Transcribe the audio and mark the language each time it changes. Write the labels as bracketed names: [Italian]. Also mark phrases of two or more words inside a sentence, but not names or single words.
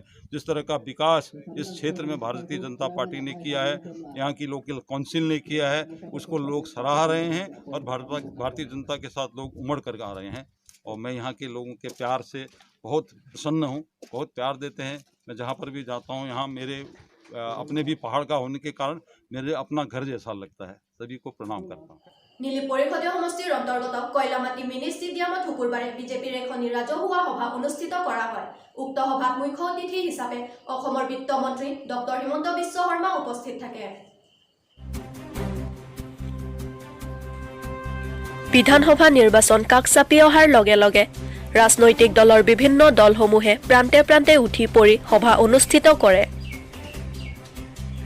[Hindi] जिस तरह का विकास इस क्षेत्र में भारतीय जनता पार्टी ने किया है, यहाँ की [English] local council [Hindi] ने किया है, उसको लोग सराह रहे हैं और भारतीय जनता के साथ लोग उमड़ कर आ रहे हैं। और मैं यहाँ के लोगों के प्यार से बहुत प्रसन्न हूँ, बहुत प्यार देते हैं। मैं जहाँ पर भी जाता हूँ यहाँ मेरे अपने भी पहाड़ का होने के कारण मेरे अपना घर जैसा लगता है। सभी को प्रणाम करता हूँ। [Assamese] নীলি পৰিষদীয় সমষ্টিৰ অন্তৰ্গত কয়লামাটি মিনি ষ্টেডিয়ামত শুকুৰবাৰে বিজেপিৰ এখনি ৰাজহুৱা সভা অনুষ্ঠিত কৰা হয়। উক্ত সভাত মুখ্য অতিথি হিচাপে অসমৰ বিত্তমন্ত্ৰী ডক্টৰ হিমন্ত বিশ্ব শৰ্মা উপস্থিত থাকে। বিধানসভা নিৰ্বাচন কাষ চাপি অহাৰ লগে লগে ৰাজনৈতিক দলৰ বিভিন্ন দলসমূহে প্ৰান্তে প্ৰান্তে উঠি পৰি সভা অনুষ্ঠিত কৰে।